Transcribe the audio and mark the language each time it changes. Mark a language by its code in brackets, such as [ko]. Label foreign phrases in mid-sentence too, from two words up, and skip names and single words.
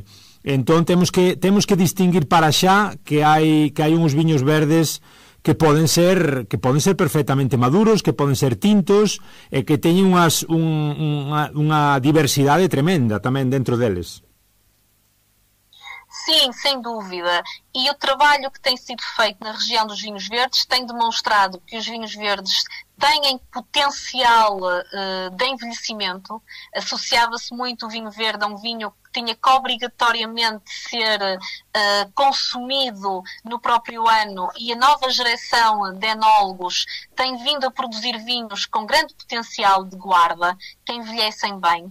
[gl] Entón temos que distinguir para xa que hai uns viños verdes que poden ser perfectamente maduros, que poden ser tintos e que teñen unha diversidade tremenda tamén dentro deles. [pt] Sim, sem dúvida. E o trabalho que tem sido feito na região dos vinhos verdes tem demonstrado que os vinhos verdes têm potencial de envelhecimento. Associava-se muito o vinho verde a um vinho que tinha que obrigatoriamente ser consumido no próprio ano, e a nova geração de enólogos tem vindo a produzir vinhos com grande potencial de guarda, que envelhecem bem.